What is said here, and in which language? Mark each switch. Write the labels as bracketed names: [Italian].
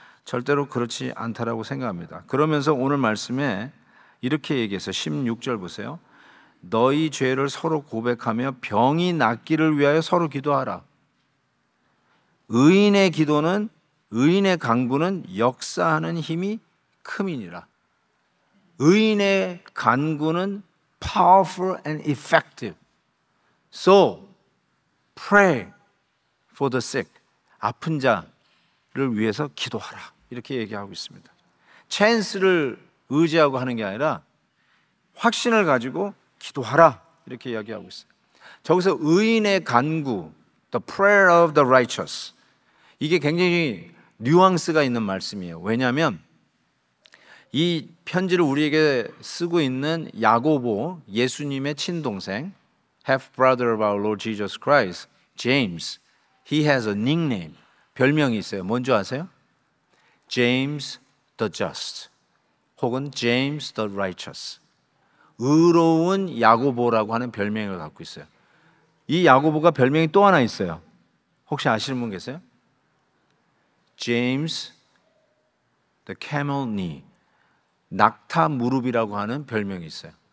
[Korean] 절대로 그렇지 않다라고 생각합니다. 그러면서 오늘 말씀에 이렇게 얘기해서 16절 보세요. 너희 죄를 서로 고백하며 병이 낫기를 위하여 서로 기도하라. 의인의 기도는, 의인의 간구는 역사하는 힘이 큼이니라. 의인의 간구는 [English] powerful and effective. So pray for the sick. [Korean] 아픈 자를 위해서 기도하라. 이렇게 얘기하고 있습니다. 찬스를 의지하고 하는 게 아니라 확신을 가지고 기도하라. 이렇게 이야기하고 있어요. 저기서 의인의 간구, [English] the prayer of the righteous, [Korean] 이게 굉장히 뉘앙스가 있는 말씀이에요. 왜냐하면 이 편지를 우리에게 쓰고 있는 야고보, 예수님의 친동생, [English] half brother of our Lord Jesus Christ, James, he has a nickname, [Korean] 별명이 있어요. 뭔지 아세요? James the Just, 혹은 James the Righteous, 의로운 야고보라고 하는 별명을 갖고 있어요. 이 야고보가 별명이 또 하나 있어요. 혹시 아시는 분 계세요? James the Camel Knee, 낙타 무릎이라고 하는 별명이 있어요.